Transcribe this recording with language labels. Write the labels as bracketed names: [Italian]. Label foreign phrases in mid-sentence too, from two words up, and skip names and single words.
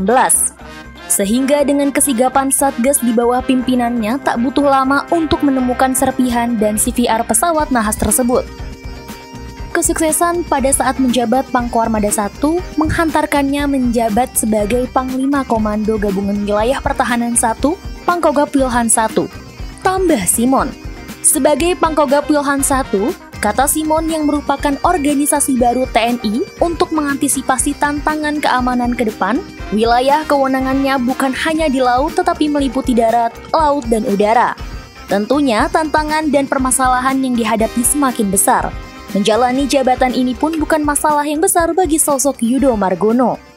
[Indonesian] Sehingga dengan kesigapan Satgas di bawah pimpinannya tak butuh lama untuk menemukan serpihan dan CVR pesawat nahas tersebut. Kesuksesan pada saat menjabat Pangkoarmada I menghantarkannya menjabat sebagai Panglima Komando Gabungan Wilayah Pertahanan I, Pangkogap Wilhan I. Tambah Simon, sebagai Pangkogap Wilhan I, kata Simon yang merupakan organisasi baru TNI untuk mengantisipasi tantangan keamanan ke depan, wilayah kewenangannya bukan hanya di laut tetapi meliputi darat, laut, dan udara. Tentunya tantangan dan permasalahan yang dihadapi semakin besar. Menjalani jabatan ini pun bukan masalah yang besar bagi sosok Yudo Margono.